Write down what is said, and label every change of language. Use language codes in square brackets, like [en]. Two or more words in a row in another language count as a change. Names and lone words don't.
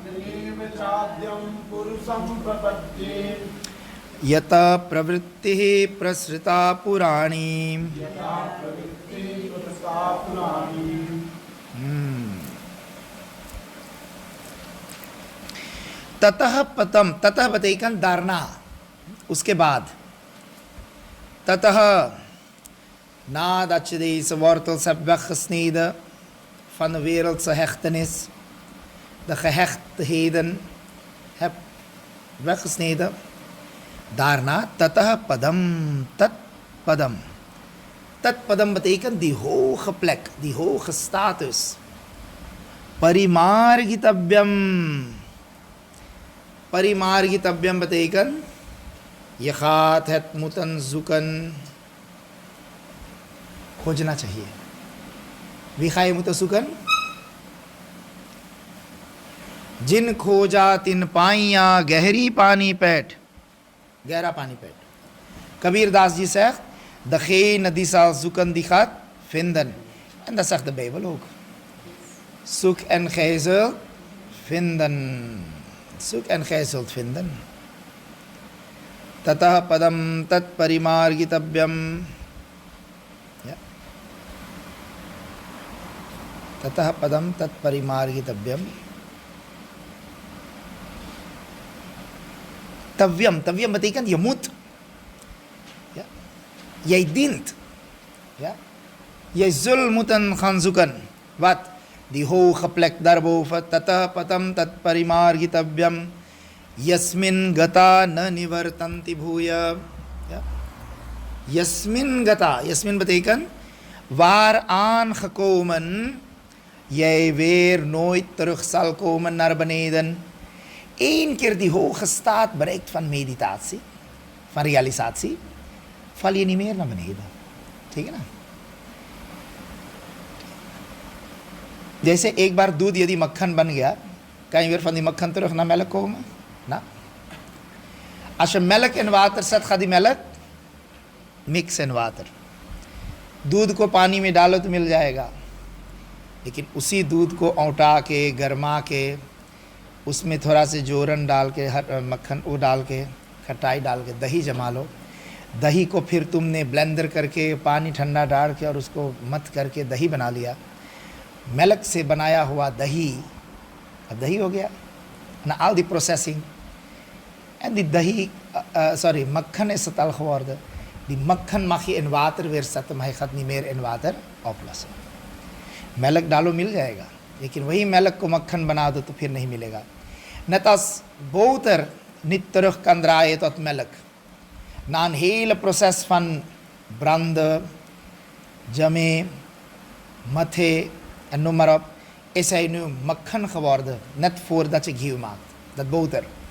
[sa] यत प्रवृत्तिः प्रसृता पुराणी. ततः पतम. ततः बतेकन दारना. [hi] उसके बाद [nl] ततः nadat je deze wortels hebt weggesneden van de wereldse hechtenis, de gehechtheden hebt weggesneden, daarna [sa] ततः पदम् तत् पदम्. तत् पदम् [nl] betekent die hoge plek, die hoge status. Parimargitavyam. Parimargitavyam betekent, je gaat het moeten zoeken, [hi] खोजना चाहिए. [nl] Wie ga je moeten zoeken? [hi] जिन खोजा तिन पाइया गहरी पानी पैठ. गहरा पानी पैठ. [nl] Kabir Das ji zegt, degene die zal zoeken, die gaat vinden. En dat zegt de Bijbel ook. Zoek en gij zult vinden. Zoek en gij zult vinden. [sa] ततः पदं तत् परिमार्गितव्यम्. ततः पदं तत् परिमार्गितव्यम्. Tavyam. [nl] Tavyam betekent je moet. Ja. Jij dient. Ja. Jij zult moeten gaan zoeken. Wat? Die hoge plek daarboven. [sa] ततः पदं तत् परिमार्गितव्यम्। यस्मिन् गता न निवर्तन्ति भूयः. Ja. यस्मिन् गता. [nl] Yasmin betekent waaraan gekomen jij weer nooit terug zal komen naar beneden. Eén keer die hoge staat bereikt van meditatie, van realisatie, val je niet meer naar beneden. Tegen. [hi] जैसे एक बार दूध यदि मक्खन बन गया, [nl] kan je weer van die mekkan terug naar melk komen? Nou, als je melk in water zet, gaat die melk [en] mix in water. [hi] दूध को पानी में डालो तो मिल जाएगा, लेकिन उसी दूध को औंटा के गरमा के उसमें थोड़ा से जोरन डाल के मक्खन वो डाल के खटाई डाल के दही जमा लो. दही को फिर तुमने ब्लेंडर करके पानी ठंडा डाल के और उसको मत करके दही बना लिया. मिल्क से बनाया हुआ दही अब दही हो गया ना. [en] all the processing and the [hi] दही मक्खन [nl] is het al geworden. [en] Die मक्खन mag je in water weer zetten, maar hij gaat niet meer in water oplossen. [hi] Melk डालो मिल जाएगा, लेकिन वही melk को मक्खन बना दो तो फिर नहीं मिलेगा. [nl] Net als boter niet terug kan draaien tot melk. Na een hele proces van branden, jammen, mathe en noem maar op, is hij nu मक्खन geworden, net voordat je ghee maakt, dat boter.